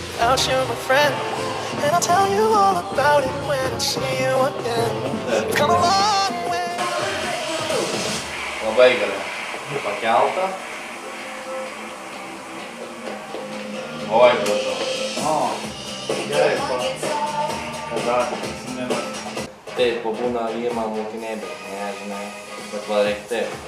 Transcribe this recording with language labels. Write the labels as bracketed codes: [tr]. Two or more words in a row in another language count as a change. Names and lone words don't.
[en] without you, my friend. And I'll tell you all about it when I see you again. We've come a long way. [lt] Labai gerai. Pakelta. Oi, gražu. O, gerai, tada prisimenu. Taip, būna ima mokiniai, bet ne, žinai, bet va reikia taip.